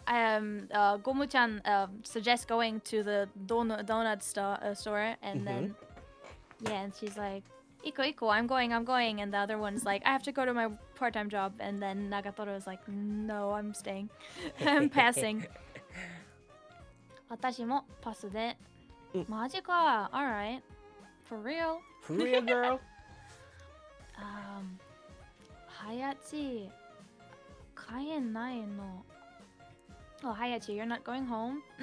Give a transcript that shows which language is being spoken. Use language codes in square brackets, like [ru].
[en] Gomu-chan suggests going to the donut store, and then and she's like, Iko, I'm going, and the other one's like, I have to go to my part-time job, and then Nagatoro is like, no, I'm staying. I'm passing. [ja] 私もパスで、マジか [en] Alright. For real? For real, girl. Hayachi, [ja] 帰んないの [en] Oh, Hayachi, you're not going home?